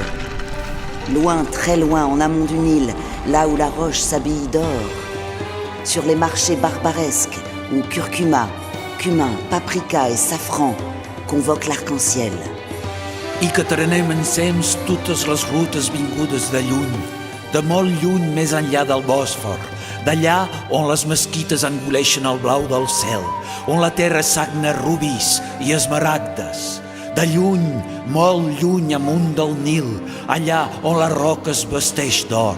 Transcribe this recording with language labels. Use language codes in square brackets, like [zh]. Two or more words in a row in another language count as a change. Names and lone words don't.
[fr] Loin, très loin, en amont du Nil, là où la roche s'habille d'or. Sur les marchés barbaresques, où curcuma, cumin, paprika et safran convoquent l'arc-en-ciel. [ca] I que trenem ensems totes les rutes vingudes de lluny, de molt lluny més enllà del Bòsfor, d'allà on les mesquites engoleixen el blau del cel, on la terra sagna rubis i esmaragdes, de lluny, molt lluny amunt del Nil, allà on la roca es vesteix d'or.